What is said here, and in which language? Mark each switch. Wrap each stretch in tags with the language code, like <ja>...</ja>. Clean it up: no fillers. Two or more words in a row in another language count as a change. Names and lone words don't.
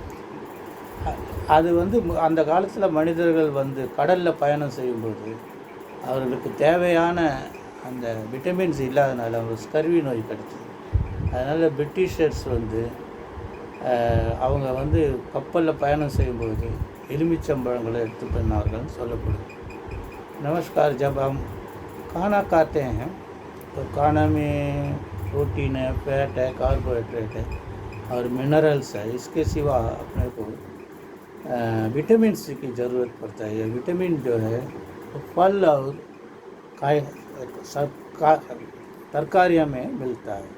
<ta>அது அந்த காலத்தில் மனிதர்கள் கடலில் பயணம் செய்யும்போது அவர்களுக்கு தேவையான அந்த விட்டமின்ஸ் இல்லாதனால அவங்களுக்கு ஸ்கர்வி நோய் கிடச்சிது. அதனால் பிரிட்டிஷர்ஸ் அவங்க கப்பலில் பயணம் செய்யும்போது எலுமிச்சம்பழங்களை எடுத்து பண்ணார்கள் சொல்லப்படுது.</ta> <hi>नमस्कार. जब हम खाना खाते हैं तो खाना में प्रोटीन है, फैट है, कार्बोहाइड्रेट है और मिनरल्स है. इसके सिवा अपने को विटामिन सी की ज़रूरत पड़ता है. ये विटामिन जो है वो फल और तरकारियों में मिलता है.</hi>